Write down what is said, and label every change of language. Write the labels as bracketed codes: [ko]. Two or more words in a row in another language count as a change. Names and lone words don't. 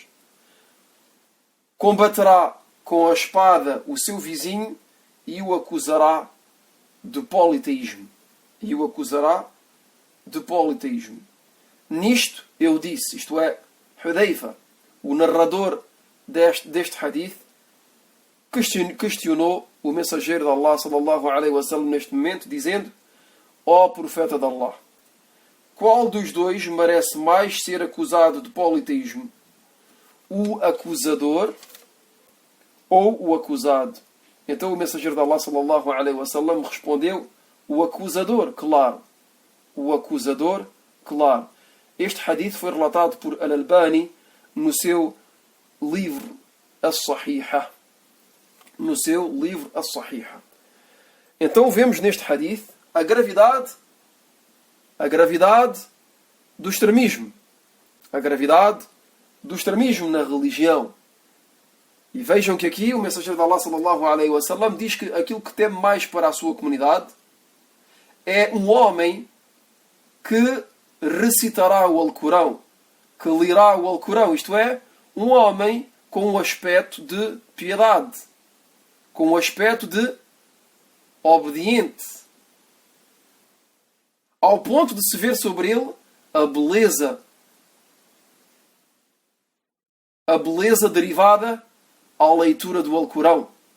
[pt] Combaterá com a espada o seu vizinho e o acusará de politeísmo. Nisto eu disse, isto é, Hudhaifa, o narrador deste hadith, questionou o mensageiro de Allah [ar] صلى الله عليه وسلم [pt] neste momento, dizendo: ó profeta de Allah, qual dos dois merece mais ser acusado de politeísmo? O acusador ou o acusado? Então o mensageiro de Allah [ar] صلى الله عليه وسلم [pt] respondeu: o acusador, claro. O acusador, claro. Este hadith foi relatado por Al-Albani no seu livro As-Sahihah. Então vemos neste hadith a gravidade do extremismo. A gravidade do extremismo na religião. E vejam que aqui o mensageiro de Allah [ar] صلى الله عليه وسلم [pt] diz que aquilo que teme mais para a sua comunidade é um homem que recitará o Alcorão, que lerá o Alcorão, isto é, um homem com um aspecto de piedade, com um aspecto de obediente, ao ponto de se ver sobre ele a beleza derivada à leitura do Alcorão.